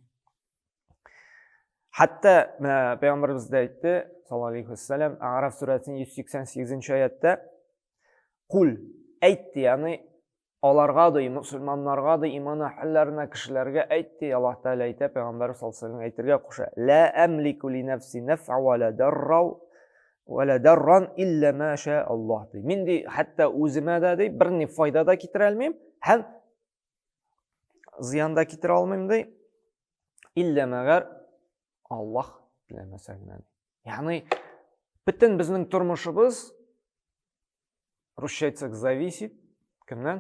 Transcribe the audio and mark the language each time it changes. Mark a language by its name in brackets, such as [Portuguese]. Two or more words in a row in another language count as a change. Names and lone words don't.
[Tatar] Хәтта пәйгамбәрбез дә әйтте, [Arabic] صلى الله عليه وسلم, [Tatar] А'раф сүрәсенең 188нче аятта, кул, әйтте, ягъни аларга да, мусульманнарга да, иманы хәлләренә, кешеләргә әйтте, Аллаһ Тәгалә әйтә, пәйгамбәр [Arabic] صلى الله عليه وسلم [Tatar] әйтергә куша. [Arabic] لا أملك لنفسي نفعا ولا ضرا إلا ما شاء الله. [Tatar] Мин ди, хәтта үземә дә ди, бер ни файда да китерә алмыйм, һәм зыян да китерә алмыйм ди, илля мәгәр Аллаһ теләмәсә генә. Ягъни бөтен безнең тормышыбыз, русча әйтсәк, зависит кемнән?